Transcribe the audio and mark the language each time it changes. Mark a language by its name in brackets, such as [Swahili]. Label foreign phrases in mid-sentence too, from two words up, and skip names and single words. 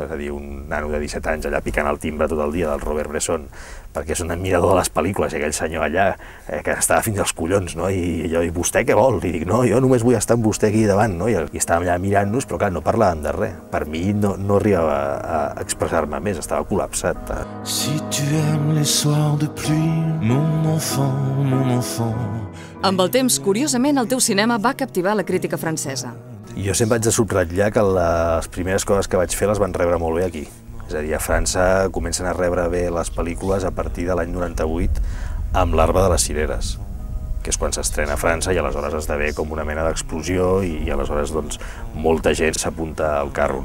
[Catalan] És a dir, un nano de 17 anys allà picant el timbre tot el dia del Robert Bresson, perquè és un admirador de les pel·lícules, i aquell senyor allà que estava fins als collons, no? I jo, i vostè què vol? Li dic, no, jo només vull estar amb vostè aquí davant, no? I estàvem allà mirant-nos, però clar, no parlàvem de res. Per mi no arribava a expressar-me més, estava col·lapsat. [French] Si tu aimes les soirs de pluie, mon enfant, mon enfant. [Catalan] Amb el temps, curiosament, el teu cinema va captivar la crítica francesa. Jo sempre haig de subratllar que les primeres coses que vaig fer les van rebre molt bé aquí. És a dir, a França comencen a rebre bé les pel·lícules a partir de l'any 98 amb L'arbre de les cireres, que és quan s'estrena a França i aleshores esdevé com una mena d'explosió i aleshores doncs, molta gent s'apunta al carro.